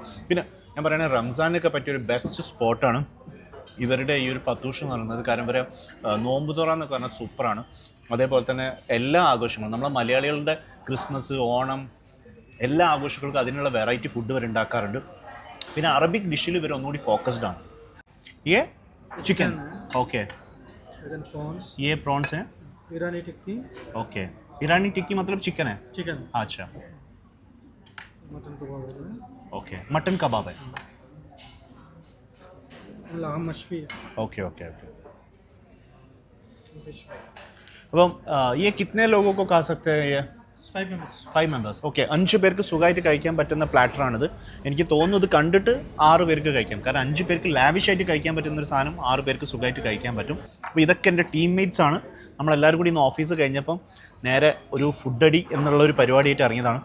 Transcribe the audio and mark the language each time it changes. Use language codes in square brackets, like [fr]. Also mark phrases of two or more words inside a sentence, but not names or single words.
[ml] പിന്നെ ഞാൻ പറയുന്നത് റംസാനൊക്കെ പറ്റിയൊരു ബെസ്റ്റ് സ്പോട്ടാണ് ഇവരുടെ ഈ ഒരു ഫത്തൂഷ് എന്ന് പറയുന്നത്. കാരണം ഇവരെ നോമ്പുതുറ എന്നൊക്കെ പറഞ്ഞാൽ സൂപ്പറാണ്. അതേപോലെ തന്നെ എല്ലാ ആഘോഷങ്ങളും, നമ്മളെ മലയാളികളുടെ ക്രിസ്മസ്, ഓണം, എല്ലാ ആഘോഷങ്ങൾക്കും അതിനുള്ള വെറൈറ്റി ഫുഡ് ഇവർ ഉണ്ടാക്കാറുണ്ട്. പിന്നെ അറബിക് ഡിഷിൽ ഇവർ ഒന്നുകൂടി ഫോക്കസ്ഡ് ആണ്. [hi] ये चिकन, ओके, ये प्रॉन्स हैं, ईरानी टिक्की. ओके, ईरानी टिक्की मतलब चिकन है? चिकन. अच्छा, मटन कबाब है. ओके, मटन कबाब है. लाम मछली है. ओके ओके ओके. അപ്പം ये कितने लोगों को खा सकते हैं? [ml] ये 5 മെമ്പേഴ്സ്. ഓക്കെ, 5 പേർക്ക് സുഖമായിട്ട് കഴിക്കാൻ പറ്റുന്ന പ്ലാറ്ററാണിത്. എനിക്ക് തോന്നുന്നു ഇത് കണ്ടിട്ട് 6 പേർക്ക് കഴിക്കാം. കാരണം 5 പേർക്ക് ലാവിഷായിട്ട് കഴിക്കാൻ പറ്റുന്നൊരു സാധനം 6 പേർക്ക് സുഖമായിട്ട് കഴിക്കാൻ പറ്റും. അപ്പോൾ ഇതൊക്കെ എൻ്റെ ടീംമേറ്റ്സ് ആണ്. നമ്മളെല്ലാവരും കൂടി ഇന്ന് ഓഫീസ് കഴിഞ്ഞപ്പം നേരെ ഒരു ഫുഡടി എന്നുള്ളൊരു പരിപാടിയായിട്ട് ഇറങ്ങിയതാണ്.